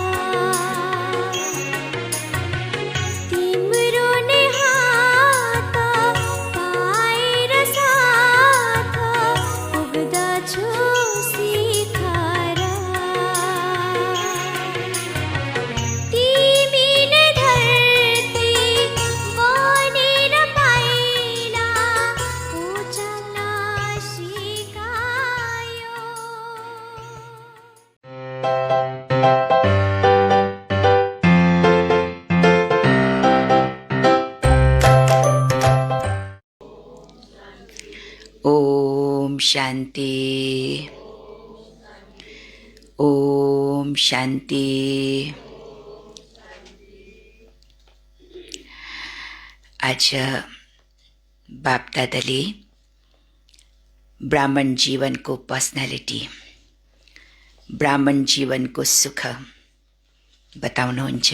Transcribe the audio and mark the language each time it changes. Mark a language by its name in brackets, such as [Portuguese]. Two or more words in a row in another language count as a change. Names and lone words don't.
[Nepali] तिम्रो नै हात पाएर साथ पुग्दछु शिखर। तिमी नै धरती बनेर पाइला उचाल्न सिकायो। [Hindi] ओम शांति, ओम शांति। [Nepali] आज बाप दादाले ब्राह्मण जीवनको पर्सनालिटी, ब्राह्मण जीवनको सुख बताउनुहुन्छ।